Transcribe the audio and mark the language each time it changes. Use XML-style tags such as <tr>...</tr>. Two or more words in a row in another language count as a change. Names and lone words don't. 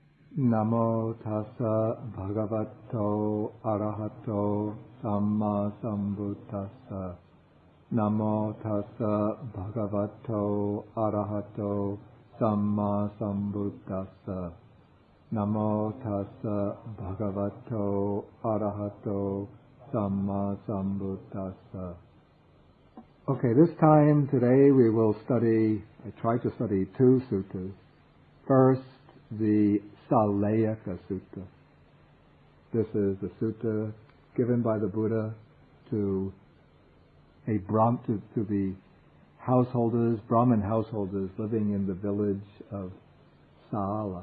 <pi>Namo tassa bhagavato arahato samma sambuddhassa. Namo tassa bhagavato arahato samma sambuddhassa. Namo tassa bhagavato arahato samma sambuddhassa.</pi> <en>Okay, this time today we will study, I try to study two suttas. First, the Saleyyaka Sutta. This is the sutta given by the Buddha to the householders, Brahmin householders living in the village of Sala.</en>